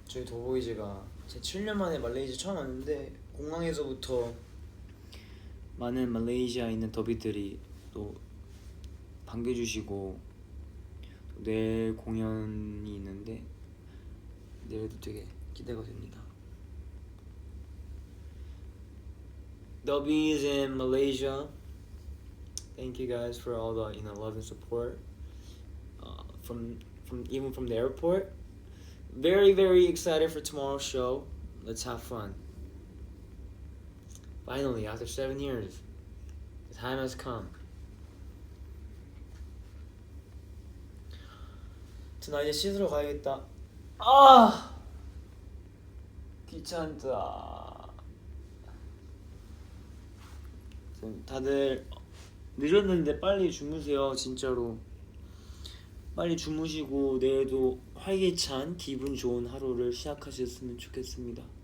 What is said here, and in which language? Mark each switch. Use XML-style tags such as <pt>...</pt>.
<ko>저희 더보이즈가 제 7년 만에 말레이시아 처음 왔는데 공항에서부터 많은 말레이시아에 있는 더비들이 또 반겨주시고 내일 공연이 있는데 내일도 되게 기대가 됩니다.</ko> <en>Dubbies in Malaysia, thank you guys for all the love and support from even from the airport. Very excited for tomorrow's show. Let's have fun. Finally, after 7 years, the time has come.</en> <ko>나 이제 씻으러 가야겠다. 아 귀찮다. 다들 늦었는데 빨리 주무세요. 진짜로 빨리 주무시고 내일도 활기찬 기분 좋은 하루를 시작하셨으면 좋겠습니다.</ko>